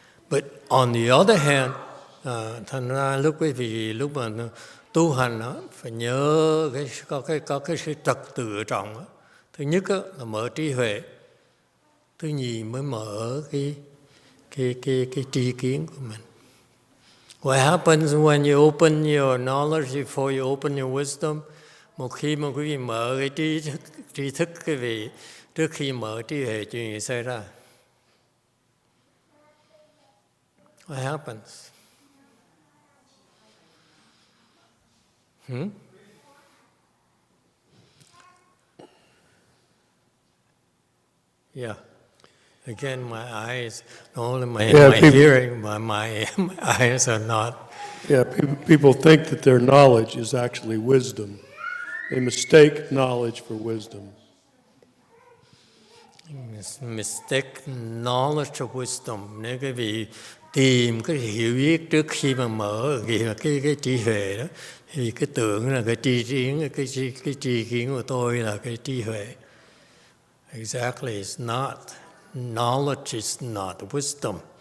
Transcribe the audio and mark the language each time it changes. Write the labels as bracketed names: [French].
[English] But on the other hand, [Vietnamese] thành ra lúc mà tu hành đó, phải nhớ có cái sự trật tự ở trong đó. Thứ nhất đó, là mở trí huệ, thứ nhì mới mở cái tri kiến của mình. [English] What happens when you open your knowledge before you open your wisdom? [Vietnamese] Một khi mà quý vị mở cái tri thức quý vị trước khi mở trí huệ, chuyện gì xảy ra? [English] What happens? Yeah. Again, my eyes, not only my hearing, but my eyes are not. Yeah, people think that their knowledge is actually wisdom. They mistake knowledge for wisdom. Mistake knowledge of wisdom. [Vietnamese] Nếu quý vị tìm cái hiểu biết trước khi mà mở cái trí huệ đó, thì cái tưởng là cái tri kiến của tôi là cái trí huệ. [English] Exactly, it's not. Knowledge is not wisdom.